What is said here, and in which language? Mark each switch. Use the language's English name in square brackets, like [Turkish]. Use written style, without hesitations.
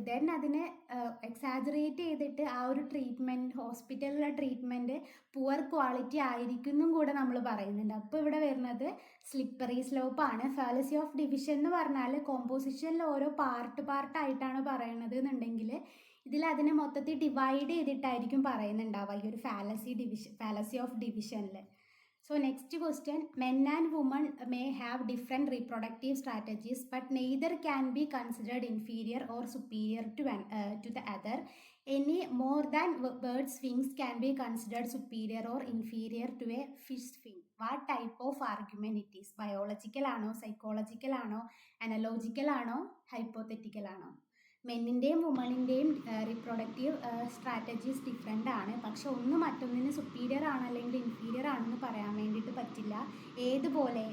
[Malayalam] Then അതിനെ exaggerate ചെയ്തിട്ട് ആ ഒരു ട്രീറ്റ്മെൻറ്റ്, ഹോസ്പിറ്റലിലെ ട്രീറ്റ്മെൻറ്റ് പുവർ ക്വാളിറ്റി ആയിരിക്കും കൂടെ നമ്മൾ പറയുന്നുണ്ട്. അപ്പോൾ ഇവിടെ വരുന്നത് സ്ലിപ്പറി സ്ലോപ്പാണ്. ഫാലസി ഓഫ് ഡിവിഷൻ എന്ന് പറഞ്ഞാൽ കോമ്പോസിഷനിൽ ഓരോ പാർട്ടായിട്ടാണ് പറയണത് എന്നുണ്ടെങ്കിൽ ഇതിൽ അതിനെ മൊത്തത്തിൽ ഡിവൈഡ് ചെയ്തിട്ടായിരിക്കും പറയുന്നുണ്ടാവുക ഈ ഒരു ഫാലസി ഓഫ് ഡിവിഷനിൽ. [English] So next question, men and women may have different reproductive strategies, but neither can be considered inferior or superior to the other. Any more than bird's wings can be considered superior or inferior to a fish wing. What type of argument it is? [Malayalam] Biological ആണോ, psychological ആണോ, analogical ആണോ, hypothetical ആണോ? മെന്നിൻ്റെയും വുമണിൻ്റെയും reproductive strategies different ആണ്. പക്ഷെ ഒന്ന് മറ്റൊന്നിന് superior ആണ് അല്ലെങ്കിൽ inferior ആണെന്ന് പറയാൻ വേണ്ടിയിട്ട് പറ്റില്ല. ഏതുപോലെ?